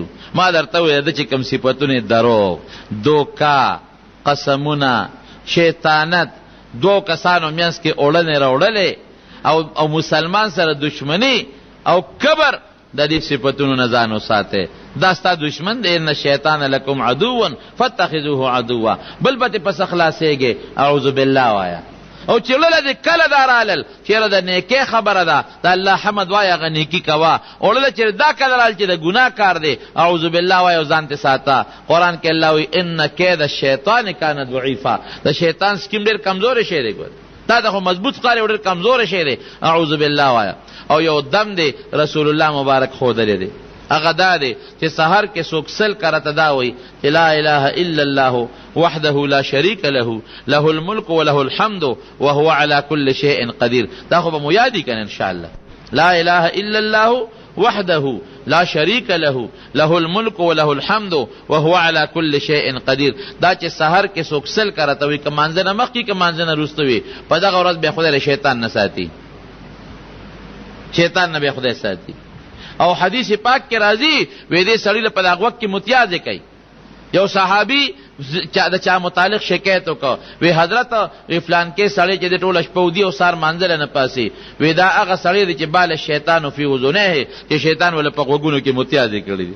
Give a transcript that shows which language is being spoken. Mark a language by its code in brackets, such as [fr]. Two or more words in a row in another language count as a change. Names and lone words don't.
[ps] ما درته وویل د چې کوم صفتونه دروغ، دوکه، قسمونه، شیطانت، دو کسانو منځ کې اوړنې راوړلې او مسلمان سره دشمني او کبر، د دې صفتونو نه ځان وساتئ. دا ستا دشمن دی، [ar] ان الشیطان لکم عدو فاتخذوه عدوا. [ps] بل به تې پسه خلاصېږې [ar] اعوذ بالله [ps] وایه. او چې لله دې کله دا رالل چېره د نیکۍ خبره ده د الله حمد وایه هغه نیکي کوه، او لله چې دا کله رال چې د ګناه کار دی [ar] اعوذ بالله [ps] وایه او ځان تې ساته. قرآن کې الله وایي [ar] ان کید الشیطان کان ضعیفا. [ps] د شیطان سکیم ډېر کمزوری شی دی، دا د خو مضبوط ښکاري او ډېر کمزوری شی دی. [ar] اعوذ بالله [ps] وایه. او یو دم دی رسول الله مبارک ښودلی دی، هغه دا دی چې سحر کې څوک سل کرته دا وایي چې [ar] لا اله الا الله وحده لا شریک له له الملک وله الحمد وهو على كل شيء قدیر. [ps] دا خو به مو یادی کنه [ar] ان شاء الله. لا اله الا الله وحده لا شریک له له الملک وله الحمد وهو على كل شيء قدیر. [ps] دا چې سحر کې څوک سل کرته وي که مانځه نه مخکې که مانځه نه وروسته وي، په دغه ورځ بیا خدای شیطان نه ساتي، شیطان نه بیا خدای ساتي. او حدیث پاک کې راځي وې دې سړي له په دغه وخت کې متیازې کوي. یو صحابي د چا متعلق شکایت وکړ، وی حضرت فلان کې سړی چې د ټوله شپه ودي او سار مانځله نه پاسي، وی دا هغه سړی دی چې [ar] بال شیطان فی اذنیه، [ps] چې شیطان ول په غوږونو کې متیازې کړي دي.